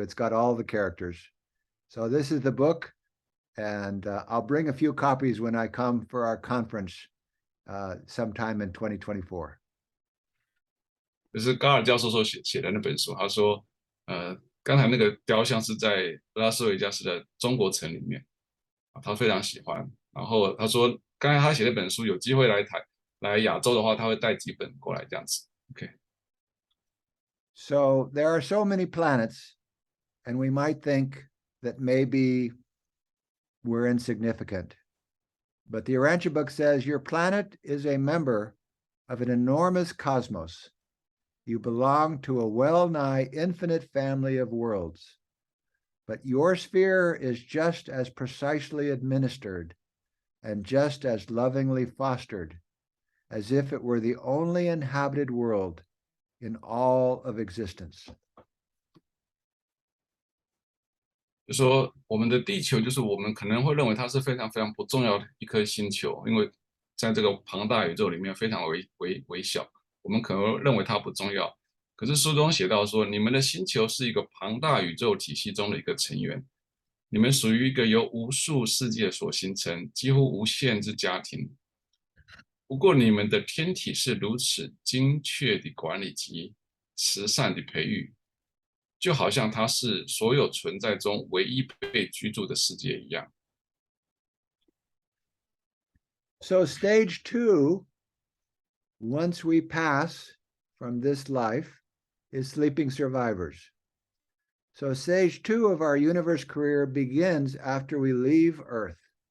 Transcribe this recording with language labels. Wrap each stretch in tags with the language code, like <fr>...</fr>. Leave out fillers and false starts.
<en>It's got all the characters. So this is the book, and I'll bring a few copies when I come for our conference sometime in 2024.</en> <zh>就是高尔教授说写的那本书，他说，刚才那个雕像是在拉斯维加斯的中国城里面，他非常喜欢。然后他说，刚才他写那本书，有机会来亚洲的话，他会带几本过来这样子。 OK。</zh> <en>So there are so many planets, and we might think that maybe we're insignificant. But the Urantia book says your planet is a member of an enormous cosmos. You belong to a well-nigh infinite family of worlds. But your sphere is just as precisely administered and just as lovingly fostered as if it were the only inhabited world in all of existence.</en> <zh>就说我们的地球，就是我们可能会认为它是非常非常不重要的一颗星球，因为在这个庞大宇宙里面非常微小，我们可能认为它不重要。可是书中写到说，你们的星球是一个庞大宇宙体系中的一个成员，你们属于一个由无数世界所形成、几乎无限之家庭。不过你们的天体是如此精确的管理及慈善的培育，就好像它是所有存在中唯一被居住的世界一样。</zh> <en>So stage 2, once we pass from this life, is sleeping survivors. So stage 2 of our universe career begins after we leave Earth.</en>